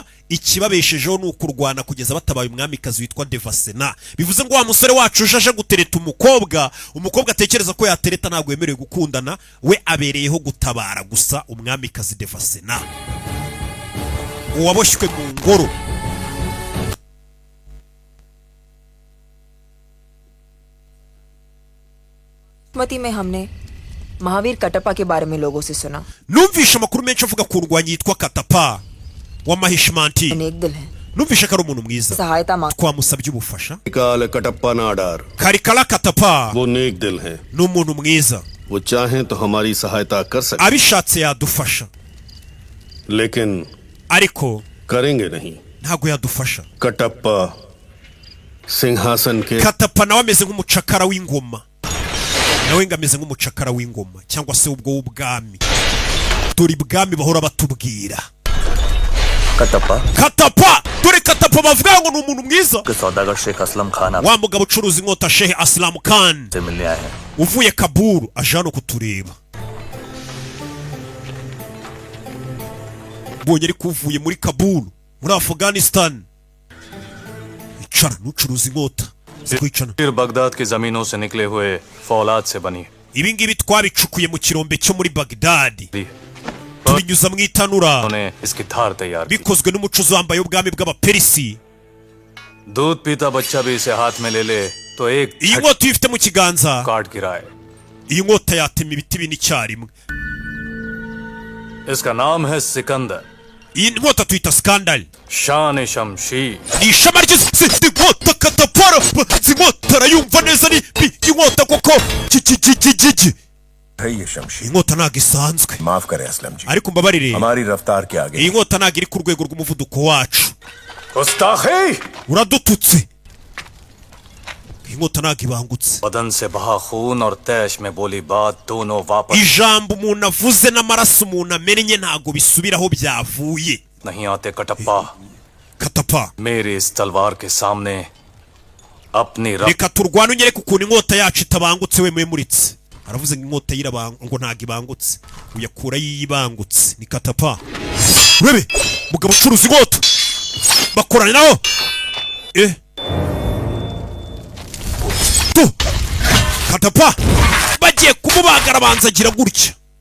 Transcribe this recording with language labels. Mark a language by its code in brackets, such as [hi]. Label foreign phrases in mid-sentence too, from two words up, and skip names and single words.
[rw] Ikibabeshejeho ni ukurwana kugeza batabaye umwamikazi witwa Devasena. Bivuze ngo wa musore wacu ujaje gutereta umukobwa atekereza ko yatereta ntabwo yemerewe gukundana, we abereyeho gutabara gusa umwamikazi Devasena, uwaboshywe mu ngoro. [hi] मती में हमने महावीर कटप्पा के बारे में लोगों से सुना। [rw] Numvishe amakuru menshi avuga ku rwanyi yitwa Katappa wa Mahishmanti. [hi] नेक दिल है, [rw] Numvishe ko ari umuntu mwiza. [hi] सहायता मांग [rw] Twamusabye ubufasha. [hi] काल कटप्पा नाडार [rw] Karikala Katappa [hi] वो नेक दिल है, [rw] ni umuntu mwiza, [hi] वो चाहें तो हमारी सहायता कर सकते, [rw] abishatse yadufasha, [hi] लेकिन [rw] ariko [hi] करेंगे नहीं। [rw] ntago yadufasha. [hi] कटप्पा सिंहासन के [rw] Katappa nawe ameze nk'umucakara w'ingoma, nawe ngameze nk'umucakara w'ingoma cyangwa se ubwo w'ubwami. Dore ibwami bahora batubwira Katappa, dore Katappa bavuga ngo ni umuntu mwiza. [hi] सौदागर शेख असलम खान [rw] Wa mugabo ucuruza inkota Sheikh Aslam Khan [hi] आपसे मिलने आए हैं। [rw] uvuye Kabul aje hano kutureba. Mbonye ariko uvuye muri Kabul muri Afghanistan. Icara nucuruza inkota zikwicana. [hi] फिर बगदाद की जमीनों से निकले हुए फौलाद से बनी [rw] Ibi ngibi twabicukuye mu kirombe cyo muri Baghdad, tubinyuza mu itanura, [hi] उन्होंने इसकी धार तैयार की। [rw] bikozwe n'umucuzi wambaye ubwami bw'Abaperisi. [hi] दूध पीता बच्चा भी इसे हाथ में ले ले तो एक [rw] Iyi nkota iyo ifite mu kiganza, [hi] काट गिराए। [rw] iyi nkota yatema ibiti bine icyarimwe. [hi] इसका नाम है सिकंदर, [rw] Iyi nkota tuyita Scandal. [hi] शान शमशीर। [rw] Ni ishema ry'izi nkota Katappa, izi nkota arayumva neza, ni inkota koko. [hi] है ये शमशीर, [rw] Inkota ntabwo isanzwe, [hi] माफ करें असलम जी, [rw] ariko mbabarire, [hi] हमारी रफ्तार के आगे [rw] iyi nkota ntabwo iri ku rwego rw'umuvuduko wacu. [hi] गुस्ताखी! [rw] Uradututse. Iyi nkota ntabwo ibangutse. [hi] बदन से बहा खून और तैश में बोली बात दोनों वापस [rw] Ijambo umuntu avuze n'amaraso umuntu amennye ntabwo bisubiraho byavuye. [hi] नहीं आते। कटप्पा, [rw] Katappa, [hi] मेरी इस तलवार के सामने अपनी [rw] reka turwane unyereke ukuntu inkota yacu itabangutse, we mwemuritse. Aravuze ngo inkota ngo ntabwo ibangutse, uyakura yibangutse. Ni Katappa. Urebe mugabo ucuruza inkota bakorana naho. Katappa bagiye kumubagara abanza agira gutya.